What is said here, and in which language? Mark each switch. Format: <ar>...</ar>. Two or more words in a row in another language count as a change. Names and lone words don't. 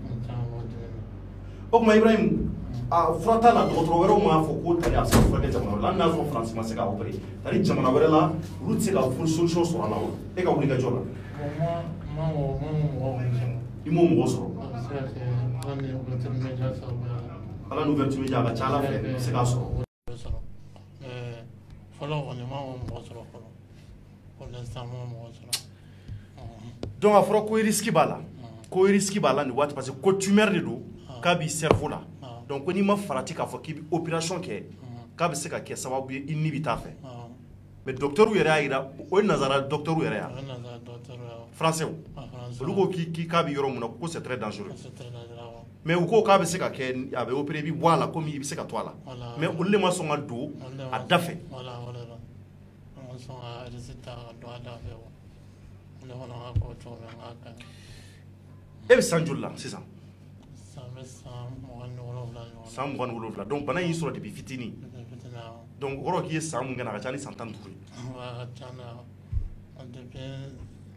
<bm>o tuma Ibrahim a fura t'a la dɔgɔtɔrɔ wɛrɛw m'a fɔ ko tari a bɛ se ka furakɛ jamana wɛrɛ la hali n'a sɔrɔ Faransi ma se k'a opéré tari jamana wɛrɛ la olu tɛ se ka solution sɔrɔ a la wa e ka wuli ka jɔ la. i m'o mɔgɔ sɔrɔ. ala n'u</bm> <fr>ouverture media</fr> <bm>a ka ca ala fɛ i bɛ se k'a sɔrɔ. fɔlɔ kɔni ma mɔgɔ sɔrɔ fɔlɔ</bm> <fr>pour l'instant</fr> <bm>ma mɔgɔ sɔrɔ. donc a fɔra ko risque b'a la ko risque b'a la nin waati</bm> <fr>parce que</fr> <bm>ko tumeur de don k'a b'i cerveau la donc ko n'i ma farati k'a fɔ k'i bɛ opération kɛ k'a bɛ se ka kɛ sababu ye i ni bɛ taa fɛ</bm> <fr>mais docteur</fr> <bm>yɛrɛ y'a yira o ye nazara docteur yɛrɛ yan français olu ko k'a bɛ yɔrɔ min na ko</bm> <fr>c'est très dangereux</fr> <bm>mais u ko k'a bɛ se ka kɛ a bɛ opéré i bɛ bɔ a la komi i bɛ se ka to a la mais olu de ma sɔn ka don a da fɛ. e bɛ san joli la sisan. san 27 donc bana y'i sɔrɔ depuis fitinin donc o kɔrɔ k'i ye san mun kɛ na a ka ca ni san 15 ye.</bm>